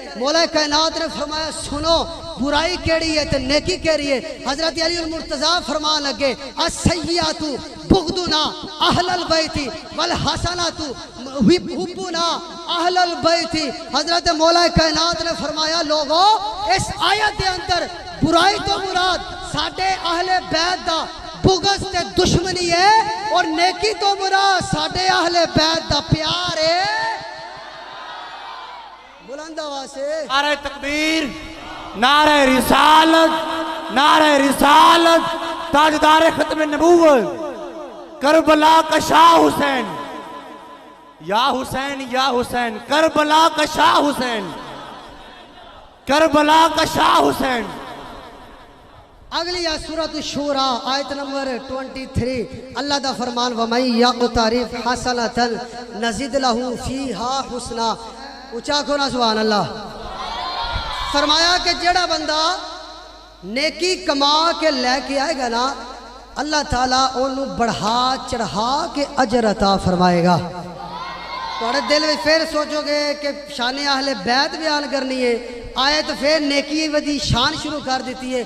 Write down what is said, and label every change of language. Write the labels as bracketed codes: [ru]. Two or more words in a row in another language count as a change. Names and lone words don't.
[pa] مولا کائنات نے فرمایا سنو برائی کیڑی ہے تے نیکی کیڑی ہے. [ar] حضرت علی المرتضیٰ [pa] فرمان لگے [ar] السیئات بغضنا اہل البیت والحسنات حبنا اہل البیت. [pa] حضرت مولا کائنات نے فرمایا لوگو اس آیت دے اندر برائی تو مراد ساڈے اہل بیت دا بغض تے دشمنی ہے، اور نیکی تو مراد ساڈے اہل بیت دا پیار ہے. [ur] بلند آواز سے نعرہ تکبیر، نعرہ رسالت، نعرہ رسالت، تاجدار ختم نبوت کربلا کا شاہ حسین، یا حسین یا حسین، کربلا کا شاہ حسین، کربلا کا شاہ حسین. اگلی ہے سورۃ الشورى آیت نمبر 23. [pa] اللہ دا فرمان [ar] وَمَن یقترف حسنۃ نزد لہ فیہا حسنا. [pa] اچھا کھونا سبحان اللہ. فرمایا کہ جڑا بندہ نیکی کما کے لے کے آئے گا نا اللہ تعالیٰ انہوں بڑھا چڑھا کے اجر عطا فرمائے گا. [ur] تھوڑے دل میں پھر سوچو گے کہ شان اہل بیت بیان کرنی ہے، آیت پھر نیکی ودی شان شروع کر دیتی ہے۔